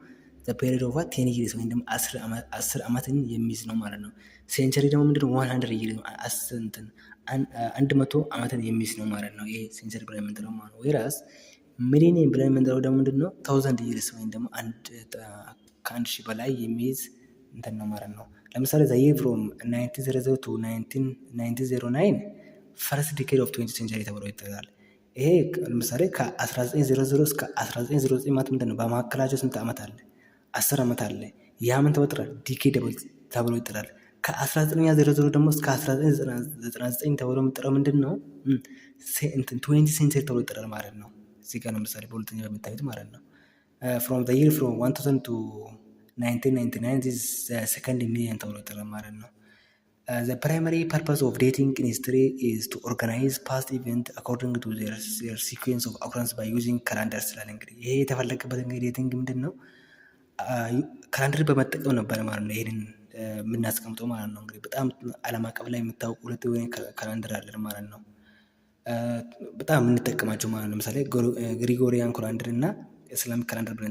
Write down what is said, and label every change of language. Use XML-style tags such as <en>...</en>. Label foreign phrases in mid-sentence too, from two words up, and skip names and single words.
<en>the period of 10 years</en> <am>ወይም ደግሞ 10 ዓመትን የሚይዝ ነው ማለት ነው። ሴንቸሪ ደግሞ ምንድነው</am> <en>100 years</en> <am>100 ዓመትን የሚይዝ ነው ማለት ነው። ይሄ ሴንቸሪ ብለን የምንጠራው ማለት ነው። ወይራስ ሚሊኒየም ብለን የምንጠራው ደግሞ ምንድነው</am> <en>1000 years</en> <am>ወይም ደግሞ ከ1000 በላይ የሚይዝ እንትን ነው ማለት ነው። ለምሳሌ</am> <en>the year from 1900 to 1909 first decade of 20th century</en> <am>ተብሎ ይጠራል። ይሄ ለምሳሌ ከ1900 እስከ 1909 ማለት ምንድነው በመካከላቸው ስንት ዓመት አለ? 10 ዓመት አለ። ያ ምን ተብሎ ይጠራል? ዲኬድ ተብሎ ይጠራል። ከ1900 ደግሞ እስከ 1999 ተብሎ የሚጠራው ምንድነው</am> <en>20th century</en> <am>ተብሎ ይጠራል ማለት ነው። እዚህ ጋር ለምሳሌ በሁለተኛ በምታዩት ማለት ነው</am> <en>from the year from 1000 to 1999 this is second million</en> <am>ተብሎ ይጠራል ማለት ነው።</am> <en>The primary purpose of dating in history is to organize past event according to their sequence of occurrence by using calendar</en> <am>ስላለ እንግዲህ ይሄ የተፈለገበት እንግዲህ ዴቲንግ ምንድነው ካላንደር በመጠቀም ነበር ማለት ነው። ይሄንን የምናስቀምጠው ማለት ነው። እንግዲህ በጣም ዓለም አቀፍ ላይ የምታውቁ ሁለት ወይ ካላንደር አለ ማለት ነው። በጣም የምንጠቀማቸው ማለት ነው። ለምሳሌ</am> <en>Gregorian calendar</en> <am>እና</am> <en>Islamic calendar</en> <am>ብለን</am>